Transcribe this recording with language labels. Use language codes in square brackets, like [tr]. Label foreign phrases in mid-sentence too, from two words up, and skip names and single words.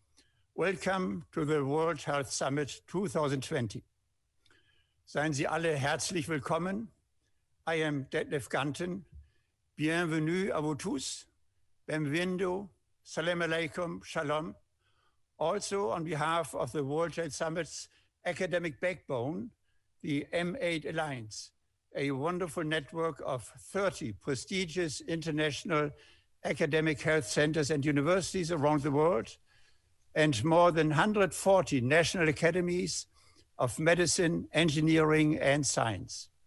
[en] Welcome to the World Health Summit 2020. [de] Seien Sie alle herzlich willkommen. [en] I am Detlef Ganten. [fr] Bienvenue à vous tous. [ar] Benvindo. سلام عليكم. Shalom. [en] Also on behalf of the World Health Summit's academic backbone, the M8 Alliance, a wonderful network of 30 prestigious international academic health centers and universities around the world, and more than 140 national academies of medicine, engineering, and science.